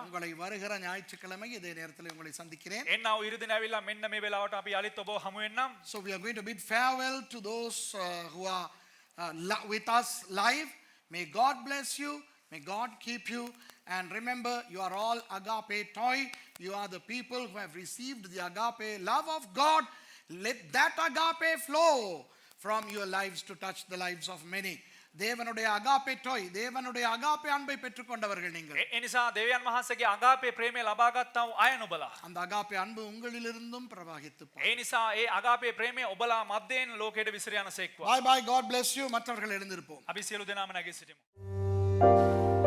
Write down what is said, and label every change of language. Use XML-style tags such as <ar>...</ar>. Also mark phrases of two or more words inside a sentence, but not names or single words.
<ta>உங்களை வருகிற ஞாயிற்றுக்கிழமை இதே நேரத்தில் உங்களை சந்திக்கிறேன்.</ta> <si>එන්නා වූ ඉරිදින ඇවිල්ලා මෙන්න මේ වෙලාවට අපි යලිත් ඔබව හමු වෙන්නම්.</si> <en>So we are going to bid farewell to those who are with us live. May God bless you. May God keep you. And remember, you are all agape toy. You are the people who have received the agape love of God. Let that agape flow from your lives to touch the lives of many.</en> <ta>தேவனுடைய அகாபே டோய், தேவனுடைய அகாபே அன்பை பெற்றுக்கொண்டவர்கள் நீங்கள்.</ta> <si>ඒ නිසා දෙවියන් වහන්සේගේ අගාපේ ප්‍රේමය ලබා ගත්තා වූ අය නුඹලා.</si> <ta>அந்த அகாபே அன்பு உங்களிலிருந்தும் பிரவாகித்து</ta> <si>ඒ නිසා ඒ අගාපේ ප්‍රේමය ඔබලා මැද්දෙන් ලෝකයට විසිර යනසේක්වා.</si> <en>Bye bye, God bless you.</en> <ta>மற்றவர்கள் எழுந்திருப்போம்.</ta> <si>අපි සියලු දෙනාම නැගී සිටිමු.</si>